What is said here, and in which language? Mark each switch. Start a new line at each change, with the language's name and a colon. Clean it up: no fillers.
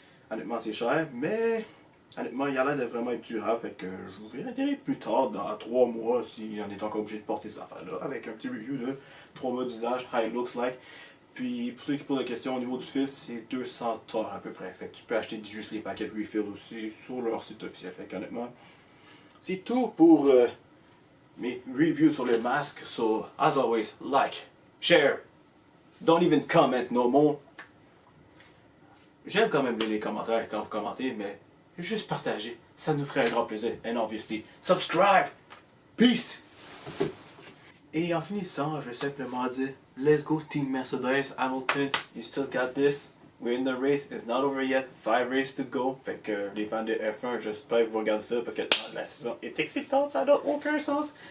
French: Honnêtement c'est cher, mais honnêtement, il a l'air de vraiment être durable, fait que je vous verrai plus tard, dans 3 mois, si on est encore obligé de porter ces affaires-là, avec un petit review de 3 mois d'usage,
English: how it looks like.
French: Puis, pour ceux qui posent la question, au niveau du filtre, c'est 200 $ à peu près. Fait que tu peux acheter juste les paquets de refill aussi sur leur site officiel. Fait qu'honnêtement, c'est tout pour mes reviews sur les masques.
English: So, as always, like, share, don't even comment no more.
French: J'aime quand même lire les commentaires quand vous commentez, mais juste partager, ça nous ferait un grand plaisir.
English: And obviously, subscribe! Peace!
French: Et en finissant, je vais simplement dire,
English: let's go Team Mercedes, Hamilton, you still got this. We're in the race, it's not over yet, 5 races to go.
French: Fait que les fans de F1, j'espère que vous regardez ça parce que la saison est excitante, ça n'a aucun sens.